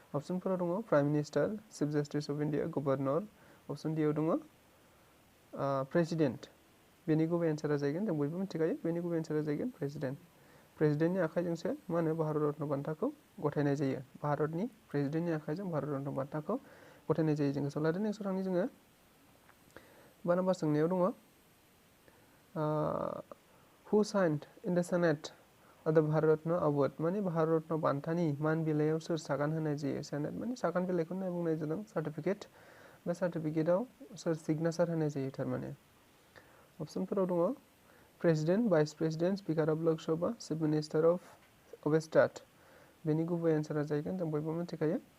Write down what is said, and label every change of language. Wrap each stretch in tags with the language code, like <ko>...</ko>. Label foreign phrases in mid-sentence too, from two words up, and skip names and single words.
<brx>अपसनफोराव दङ</brx> <en>prime minister, chief justice of India,</en> <brx>गभर्नर,</brx> <en>option D</en> <brx>आव दङ प्रेसिडेन्ट बेनि गुबै एन्सारा जागोन जों बयबो मिथिखायो बेनि गुबै एन्सारा जागोन प्रेसिडेन्ट प्रेसिडेन्टनि आखाइजोंसो मा होनो भारत रत्न बान्थाखौ गथायनाय जायो भारतनि प्रेसिडेन्टनि आखाइजों भारत रत्न बान्थाखौ गथायनाय जायो जों गोसोआव लादो नेक्स्ट थांनि जोङो 12 नाम्बार सोंनायाव दङ</brx> <en>who signed in the Senate of the Bharat Ratna Award</en> <brx>माने भारत रत्न बान्थानि मान बिलाइयाव सोर सागान होनाय जायो सेनेट माने सागान बिलाइखौनो बुंनाय जादों सार्टिफिकेट बे सार्टिफिकेटआव सोर सिगनेचार होनाय जायो थारमाने अप्शनफोराव दङ</brx> <en>president vice president speaker of Lok Sabha chief minister of state</en> <brx>बेनि गुबै एन्सारा जागोन जों बयबो मिथिखायो</brx>